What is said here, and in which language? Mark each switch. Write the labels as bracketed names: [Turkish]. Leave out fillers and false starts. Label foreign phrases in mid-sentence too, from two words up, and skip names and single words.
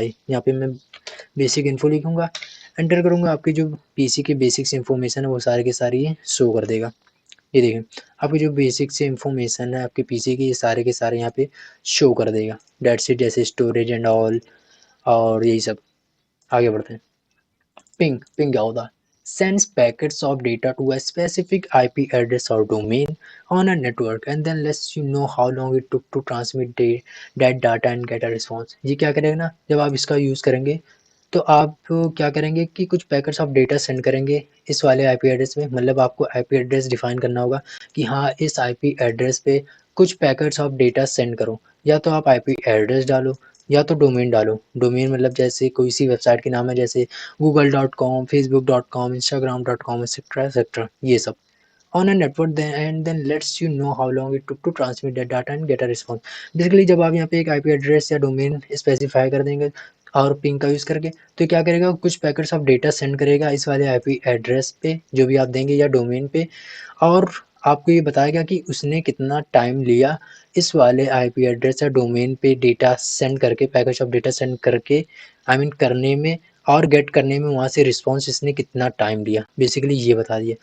[Hindi] ये यहाँ पे मैं [English] basic info [Hindi] लिखूंगा, एंटर करूंगा, आपकी जो पीसी की [English] basics information [Hindi] है वो सारे के सारे ये शो कर देगा। ये देखें, आपकी जो बेसिक से इन्फॉर्मेशन है आपके पीसी की, ये सारे के सारे यहाँ पे शो कर देगा। [English] that's it, [Hindi] जैसे [English] storage and all [Hindi] और यही सब। आगे बढ़ते हैं। पिंग, पिंग क्या होता है, [English] sends packets of data to a specific IP address or domain on a network and then lets you know how long it took to transmit that data and get a response। [Hindi] ये क्या करेगा ना, जब आप इसका यूज़ करेंगे तो आप क्या करेंगे कि कुछ [English] packets of data send [Hindi] करेंगे इस वाले [English] IP address [Hindi] में। मतलब आपको [English] IP address define [Hindi] करना होगा कि हाँ, इस [English] IP address [Hindi] पे कुछ [English] packets of data send [Hindi] करो। या तो आप [English] IP address [Hindi] डालो या तो डोमेन डालो। डोमेन मतलब जैसे कोई सी वेबसाइट के नाम है, जैसे google.com, facebook.com, instagram.com, [English] etcetera etcetera, [Hindi] ये सब [English] on a network then and then lets you know how long it took to transmit that data and get a response। [Hindi] बेसिकली जब आप यहाँ पे एक [English] IP address [Hindi] या [English] domain specify [Hindi] कर देंगे और पिंग का यूज़ करके, तो क्या करेगा, कुछ [English] packets of data send [Hindi] करेगा इस वाले [English] IP address [Hindi] पे जो भी आप देंगे या डोमेन पे, और आपको ये बताएगा कि उसने कितना टाइम लिया इस वाले [English] IP address [Hindi] या डोमेन पे [English] data send [Hindi] करके, [English] packet of data send [Hindi] करके, [English] I mean [Hindi] करने में और गेट करने में, वहाँ से रिस्पॉन्स इसने कितना टाइम लिया, बेसिकली ये बता दिया।